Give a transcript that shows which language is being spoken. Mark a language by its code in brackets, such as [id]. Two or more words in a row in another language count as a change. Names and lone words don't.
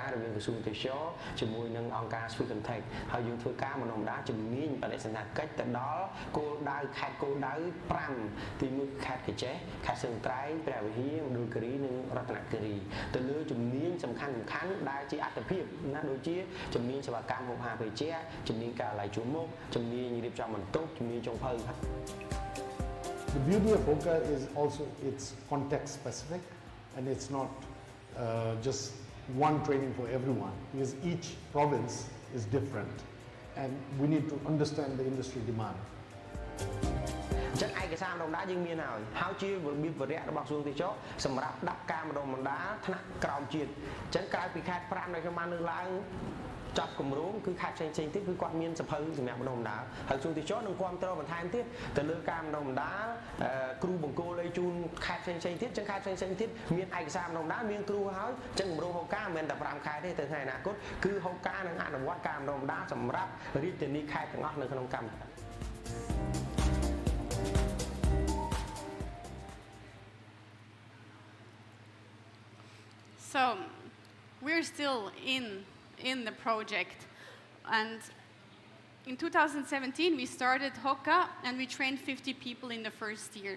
[km] រវាងក្រសួងទេសចរជាមួយនឹងអង្គការ Swiss-Contact ហើយយើងធ្វើការបណ្ដុំបណ្ដាលជំនាញបដិសណ្ឋារកិច្ចទៅដល់គោលដៅខេត្តគោលដៅ5ទី1ខេត្តកញ្ចេះខេត្តសៀមត្រែងព្រះវិហារមណ្ឌលគិរីនិងរតនគិរីទៅលើជំនាញសំខាន់ដែលជាអត្ថប្រយោជន៍ណាដូចជាជំនាញសេវាកម្មហូបអាហារភេសជ្ជៈជំនាញការឡាយជួរមុខជំនាញរៀបចំបន្ទប់ជំនាញចុងភៅ [en] The beauty of HOKA is also it's context specific and it's not just one training for everyone because each province is different and we need to understand the industry demand. [km] ចឹងឯកសារបណ្ដុំបណ្ដាលយើងមានហើយជារបៀបវរៈរបស់ក្រសួងទេសចរសម្រាប់ដាក់ការបណ្ដុំបណ្ដាលថ្នាក់ក្រោមជាតិចឹងក្រៅ ពីខេត្ត5ដែលខ្ញុំបានលើកឡើងចាប់គម្រោងគឺខេត្តផ្សេងៗទៀតគឺគាត់មានសភៅសម្រាប់បណ្ដុំបណ្ដាលហើយក្រសួងទេសចរនឹងគាំទ្របន្ថែមទៀតទៅលើការបណ្ដុំបណ្ដាលគ្រូបង្គោលឲ្យជូនខេត្តផ្សេងៗទៀតចឹងខេត្តផ្សេងៗទៀតមានឯកសារបណ្ដុំបណ្ដាលមានគ្រូហើយចឹងគម្រោងហូកាមិនមែនតែ5ខេត្តទេទៅថ្ងៃអនាគតគឺហូកានឹងអនុវត្តការបណ្ដុំបណ្ដាលសម្រាប់រាជធានីខេត្តទាំងអស់នៅក្នុងកម្ពុជា [en] So we're still in the project, and in 2017 we started Hoka and we trained 50 people in the first year.